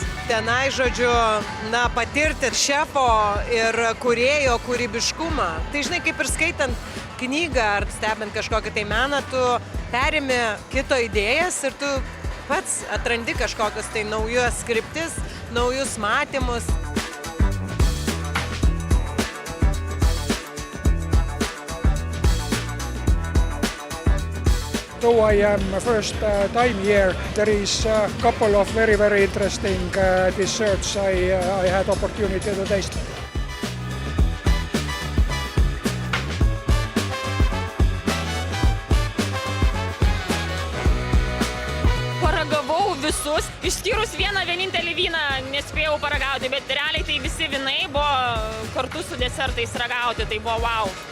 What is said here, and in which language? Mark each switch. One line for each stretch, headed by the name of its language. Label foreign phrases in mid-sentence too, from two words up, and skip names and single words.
Lithuanian: Tenai, žodžiu, patirti šefo ir kūrėjo kūrybiškumą. Tai žinai, kaip ir skaitant knygą ar stebint kažkokį tai meną, tu perimi kito idėjas ir tu pats atrandi kažkokius tai naujus skriptis, naujus matymus.
English: Though I am first time here, there is a couple of very interesting desserts I had opportunity to taste.
Lithuanian: Paragavau visus, išskyrus vienintelį vyną nespėjau paragauti, bet realiai tai visi vynai buvo kartu su desertais ragauti, tai buvo wow.